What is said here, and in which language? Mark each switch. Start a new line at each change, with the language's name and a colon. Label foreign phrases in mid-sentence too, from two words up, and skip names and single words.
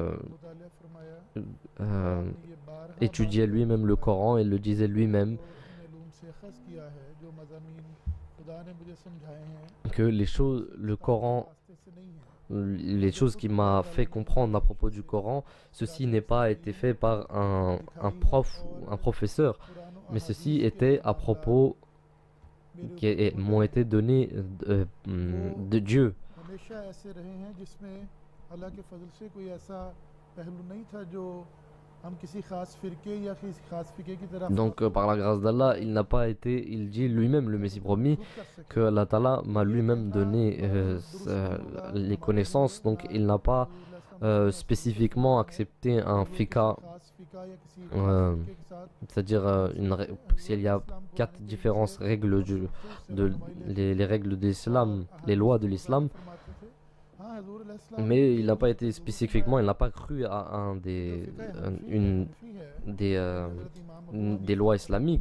French: étudiait lui-même le Coran et le disait lui-même que les choses, le Coran, les choses qui m'a fait comprendre à propos du Coran, ceci n'est pas été fait par un prof ou un professeur, mais ceci était à propos qui m'ont été donnés de Dieu.
Urdu: ہمیشہ ایسے رہے ہیں جس میں اللہ کے فضل سے کوئی ایسا پہلو نہیں تھا جو ہم کسی خاص فرقے یا کسی خاص فقے کی طرف
French: Donc par la grâce d'Allah, il n'a pas été, il dit lui-même, le Messie promis, que Allah Ta'ala m'a lui-même donné les connaissances, donc il n'a pas spécifiquement accepté un fika, c'est-à-dire s'il y a 4 différentes règles les règles de l'islam, les lois de l'islam, mais il n'a pas été spécifiquement, il n'a pas cru à des lois islamiques.